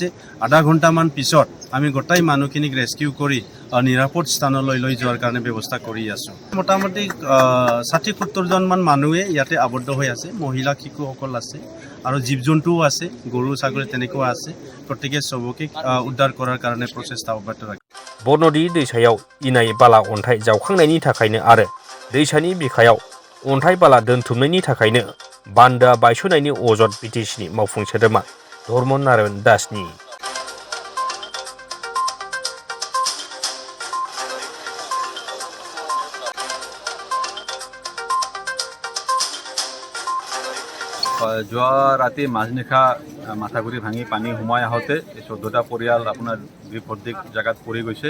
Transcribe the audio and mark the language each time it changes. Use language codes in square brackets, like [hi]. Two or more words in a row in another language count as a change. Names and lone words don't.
[as] আধা ঘণ্টামান পিছত আমি গোটাই মানুহখিনিক ৰেস্কিউ কৰি নিৰাপদ স্থানলৈ লৈ যোৱাৰ কাৰণে ব্যৱস্থা কৰি আছোঁ। মোটামুটি 60-70জনমান মানুহে ইয়াতে আবদ্ধ হৈ আছে। মহিলা শিশুসকল আছে আৰু জীৱ-জন্তুও আছে, গৰু ছাগলী তেনেকুৱা আছে। গতিকে চবকে উদ্ধাৰ কৰাৰ কাৰণে প্ৰচেষ্টা অব্যাহত ৰাখিছে। [brx] बरनदि दैसायाव इनाय बाला अन्थाइ जावखांनायनि थाखायनो आरो दैसानि बिखायाव अन्थाइ बाला दोनथुमनायनि थाखायनो बान्दोआ बायस'नायनि अजद BTCनि मावफुं सोद्रोमा धर्मनारायण दासनि। [as] যোৱা ৰাতি মাজনিশা মাথাগুৰি ভাঙি পানী সোমাই আহোঁতে 14টা পৰিয়াল আপোনাৰ বিপদীক জেগাত পৰি গৈছে।